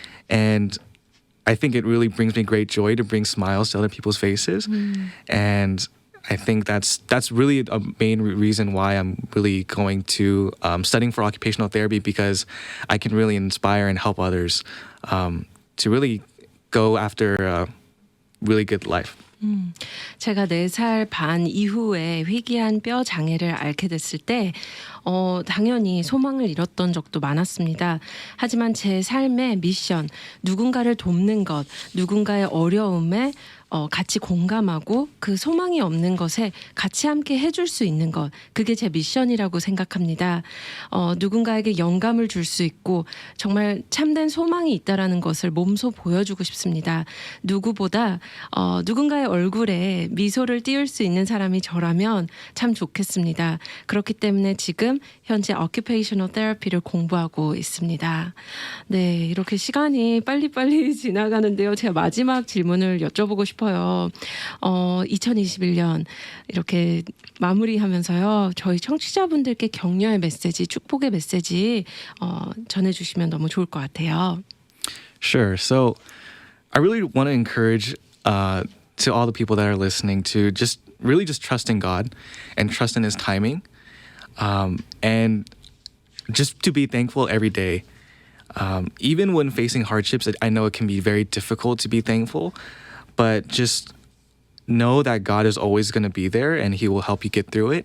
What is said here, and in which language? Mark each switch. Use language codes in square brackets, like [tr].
[en] And I think it really brings me great joy to bring smiles to other people's faces. And I think that's really a main reason why I'm really going to studying for occupational therapy, because I can really inspire and help others to really go after a really good life. [ko] 제가 4살 반 이후에 희귀한 뼈 장애를 앓게 됐을 때 당연히 소망을 잃었던 적도 많았습니다. 하지만 제 삶의 미션, 누군가를 돕는 것, 누군가의 어려움에 같이 공감하고 그 소망이 없는 것에 같이 함께 해줄 수 있는 것, 그게 제 미션이라고 생각합니다. 누군가에게 영감을 줄 수 있고 정말 참된 소망이 있다라는 것을 몸소 보여주고 싶습니다. 누구보다 누군가의 얼굴에 미소를 띄울 수 있는 사람이 저라면 참 좋겠습니다. 그렇기 때문에 지금 현재 occupational therapy를 공부하고 있습니다. 네, 이렇게 시간이 빨리빨리 지나가는데요. 제가 마지막 질문을 여쭤보고 싶어요. 2021년 이렇게 마무리하면서요. 저희 청취자분들께 격려의 메시지, 축복의 메시지 전해주시면 너무 좋을 것 같아요. [en] Sure. So I really want to encourage to all the people that are listening to just trust in God and trust in His timing, and just to be thankful every day. Even when facing hardships, I know it can be very difficult to be thankful, but just know that God is always going to be there and He will help you get through it.